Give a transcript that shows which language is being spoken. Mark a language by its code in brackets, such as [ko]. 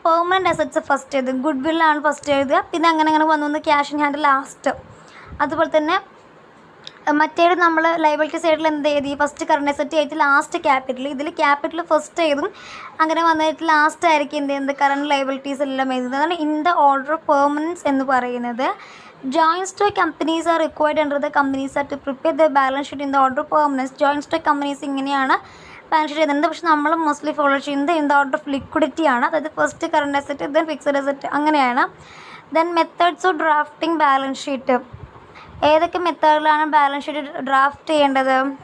[ml] Permanent assets first എഴുതും, good വില്ലാണ് first എഴുതുക, പിന്നെ അങ്ങനെ അങ്ങനെ വന്നു ക്യാഷ് ഇൻ ഹാൻഡ് ലാസ്റ്റ്. അതുപോലെ തന്നെ മറ്റേത് നമ്മൾ ലയബിലിറ്റി സൈഡിൽ എന്ത് എഴുതി? ഫസ്റ്റ് കറണ്ട് അസറ്റ് ആയിട്ട് ലാസ്റ്റ് ക്യാപിറ്റൽ. ഇതിൽ ക്യാപിറ്റൽ ഫസ്റ്റ് എഴുതും, അങ്ങനെ വന്നിട്ട് ലാസ്റ്റ് ആയിരിക്കും എന്ത് കറണ്ട് ലയബിലിറ്റീസ് എല്ലാം എഴുതുന്നത്. അതാണ് in the order of permanence എന്ന് പറയുന്നത്. [en] Joint stock companies are required under the companies are to prepare their balance sheet in the order of permanence. [ml] Joint stock companies ഇങ്ങനെയാണ് ബാലൻസ് ഷീറ്റ് ചെയ്യുന്നത്. പക്ഷെ നമ്മൾ mostly follow ചെയ്യുന്നത് in the order of liquidity ആണ്. അതായത് first current asset, then fixed asset, അങ്ങനെയാണ്. [en] Then methods of drafting balance sheet. [ml] ഏതൊക്കെ മെത്തേഡിലാണ് balance sheet draft ചെയ്യേണ്ടത്?